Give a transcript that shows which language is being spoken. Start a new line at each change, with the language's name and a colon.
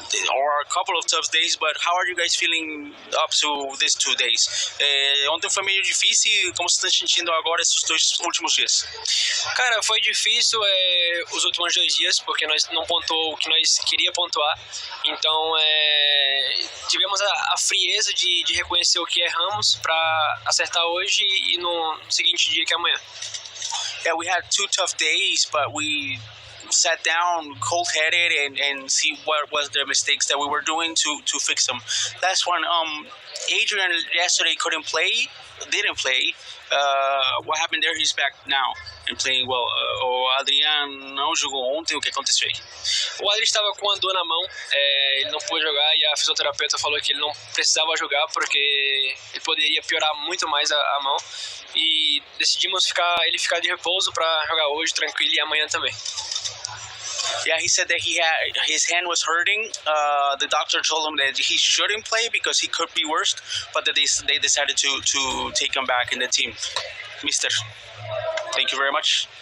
English: Or a couple of tough days, but how are you guys feeling up to these 2 days?
Portuguese: Ontem foi meio difícil, como você está sentindo agora esses 2 últimos dias? Cara, foi difícil os últimos 2 dias, porque nós não pontuou o que nós queria pontuar, então tivemos a frieza de reconhecer o que erramos para acertar hoje e no seguinte dia que é amanhã.
English: Yeah, we had 2 tough days, but we sat down cold-headed and see what was the mistakes that we were doing to fix them. Last one, Adrian yesterday didn't play. What happened there? He's back now and playing well.
Portuguese: O Adrian não jogou ontem, o que aconteceu aí? O Adri estava com a dor na mão, ele não pôde jogar e a fisioterapeuta falou que ele não precisava jogar porque ele poderia piorar muito mais a mão. E decidimos ele ficar de repouso para jogar hoje tranquilo e amanhã também.
English: Yeah, he said that his hand was hurting. The doctor told him that he shouldn't play because he could be worse, but that they decided to take him back in the team. Mister, thank you very much.